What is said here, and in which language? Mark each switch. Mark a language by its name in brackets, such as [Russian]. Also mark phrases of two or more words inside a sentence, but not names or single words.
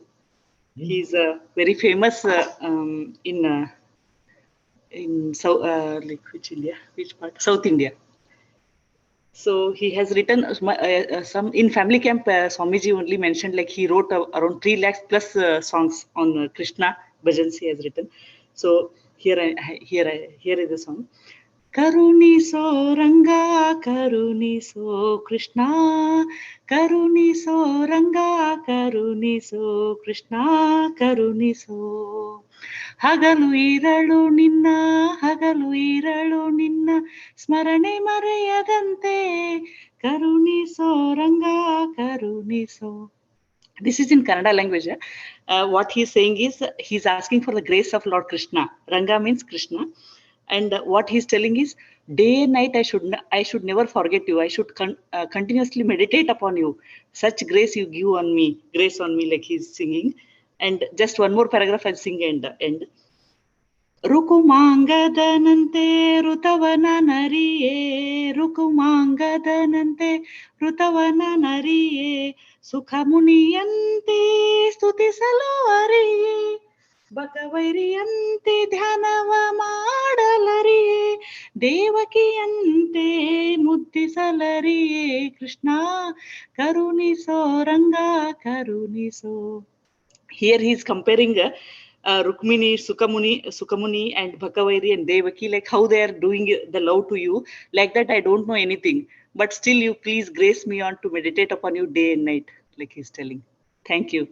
[English] He's very famous in South, like which part? South India. So he has written some in Family Camp. Swamiji only mentioned like he wrote around 3 lakhs plus songs on Krishna bhajans he has written. So here is the song. [Kannada] ಕರುಣಿಸೋ ರಂಗ, ಕರುಣಿಸೋ ಕೃಷ್ಣ, ಕರುಣಿಸೋ ರಂಗ, ಕರುಣಿಸೋ ಕೃಷ್ಣ, ಕರುಣಿಸೋ. ಹಗಲು ಇರಳು ನಿನ್ನ ಸ್ಮರಣೆ ಮರೆಯದಂತೆ ಕರುಣಿಸೋ ರಂಗ ಕರುಣಿಸೋ. [English] This is in Kannada language. What he is saying is he is asking for the grace of Lord Krishna. Ranga means Krishna. And what he's telling is, day and night I should never forget you. I should continuously meditate upon you. Such grace you give on me, grace on me, like he's singing. And just one more paragraph I'll sing end. [Kannada] ರುಕುಮಾಂಗದನಂತೆ ಋತವನ ನರಿಯೇ ರುಕುಮಾಂಗದನಂತೆ ಋತವನ ನರಿಯೇ ಸುಖ ಮುನಿಯಂತೆ ಸ್ತುತಿಸಲು ಅರಿಯೇ ಬಕವೈರಿಯಂತೆ ಧ್ಯಾನವ ಮಾಡಲರಿಯೇ ದೇವಕಿಯಂತೆ ಮುದ್ದಿಸಲರಿಯೇ ಕೃಷ್ಣ ಕರುಣಿಸೋ ರಂಗ ಕರುಣಿಸೋ. [English] Here he is comparing Rukmini, Sukamuni and Bhakavairi and Devaki, like how they are doing the love to you. Like that, I don't know anything. But still, you please grace me on to meditate upon you day and night, like he's telling. Thank you.